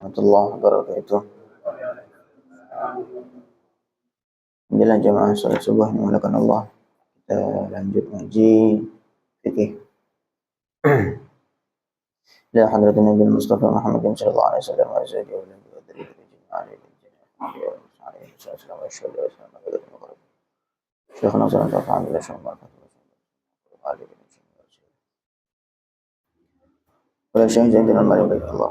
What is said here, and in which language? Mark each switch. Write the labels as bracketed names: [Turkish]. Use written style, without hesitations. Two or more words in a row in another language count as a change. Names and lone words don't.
[Arabic] ورحمة الله وبركاته. [Indonesian] Alhamdulillah jamaah salat subuh yang dimuliakan Allah. Kita lanjut ngaji fikih. [Arabic] لحضرة النبي مصطفى محمد صلى الله عليه وسلم وآله وصحبه.